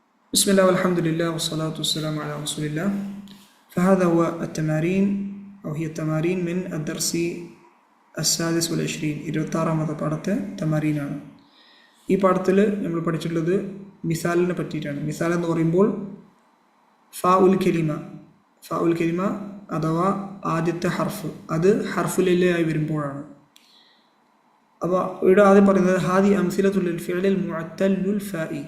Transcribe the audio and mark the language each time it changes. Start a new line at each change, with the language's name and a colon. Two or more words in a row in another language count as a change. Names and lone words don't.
Arabic: بسم الله والحمد لله والصلاة والسلام على رسول الله. فهذا هو التمارين أو هي التمارين من الدرس السادس والعشرين.
Malayalam: 26ാമത്തെ പാഠത്തെ തമാരീനാണ്. ഈ പാഠത്തിൽ നമ്മൾ പഠിച്ചിട്ടുള്ളത് മിസാലിനെ പറ്റിയിട്ടാണ്. മിസാൽ എന്ന് പറയുമ്പോൾ
Arabic: فاء الكلمة
Malayalam: അഥവാ ആദ്യത്തെ ഹർഫ്, അത് ഹർഫുലില്ലയായി വരുമ്പോഴാണ്. അപ്പോൾ ഇവിടെ ആദ്യം പറയുന്നത്
Arabic: هذه أمثلة الفعل المعتل الفاء.